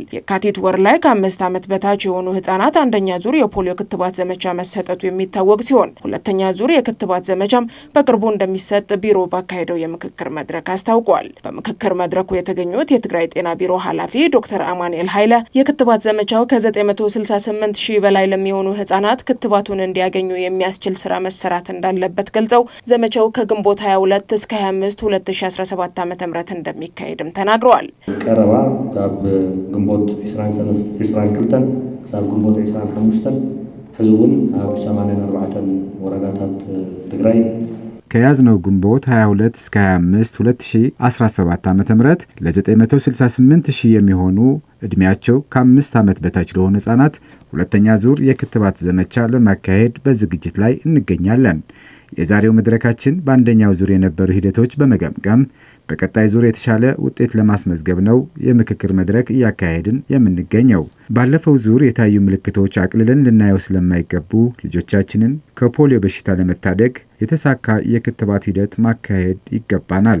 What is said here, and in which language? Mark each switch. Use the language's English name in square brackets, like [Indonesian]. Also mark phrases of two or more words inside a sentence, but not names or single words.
[Amharic] የካቲት ወር ላይ ከ5 ዓመት በታች የሆኑ ህጻናት አንደኛ ዙር የፖሊዮ ክትባት ዘመቻ መሰጠቱ የሚታወቅ ሲሆን ሁለተኛ ዙር የክትባት ዘመቻም በቅርቡ እንደሚሰጥ ቢሮ ባካሄደው የምክክር መድረክ አስታውቋል። በምክክር መድረኩ የተገኙት የትግራይ ጤና ቢሮ ኃላፊ ዶክተር አማኑኤል ኃይለ የክትባት ዘመቻው ከ968 ሺህ በላይ ለሚሆኑ ህጻናት ክትባቱን እንዲያገኙ የሚያስችል ስራ መሰራት እንዳለበት ገልጸው ዘመቻው ከግንቦት 22 እስከ 25 2017 ዓ.ም እንደሚካሄድም ተናግረዋል። [Tigrinya] ቀረባ ካብ ግንቦት 22 ሳብ ግንቦት 25 ህዝቡን ኣብ 84 ወረዳታት ትግራይ [Amharic] ከያዝነው ግንቦት 22 እስከ 25 2017 ዓ.ም ለ968 ሺህ የሚሆኑ እድሜያቸው ከ5 ዓመት በታች ለሆኑ ህጻናት ሁለተኛ ዙር የክትባት ዘመቻ ለማካሄድ በዝግጅት ላይ እንገኛለን። የዛሬው መድረካችን በአንደኛው ዙር የነበሩ ሂደቶች በመገምገም በቀጣይ ዙር የተሻለ ውጤት ለማስመዝገብ ነው የምክክር መድረክ እያካሄድን የምንገኘው። ባለፈው ዙር የታዩ ምልክቶች አቅልለን ልናየው ስለማይገቡ ልጆቻችንን ከፖሊዮ በሽታ ለመታደግ የተሳካ የክትባት ሂደት ማካሄድ ይገባናል።